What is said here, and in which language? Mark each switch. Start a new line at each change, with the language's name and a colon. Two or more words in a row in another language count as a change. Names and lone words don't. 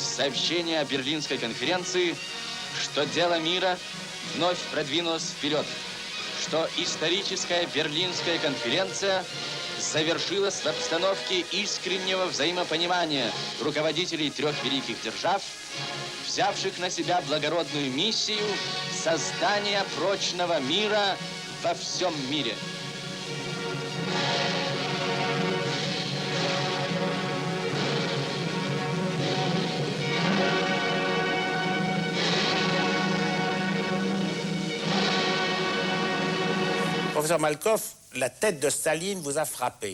Russian: сообщения о Берлинской конференции, что дело мира вновь продвинулось вперед, что историческая Берлинская конференция завершилась в обстановке искреннего взаимопонимания руководителей трех великих держав, взявших на себя благородную миссию создания прочного мира во всем мире.
French: Professeur Malkoff, la tête de Staline vous a frappé.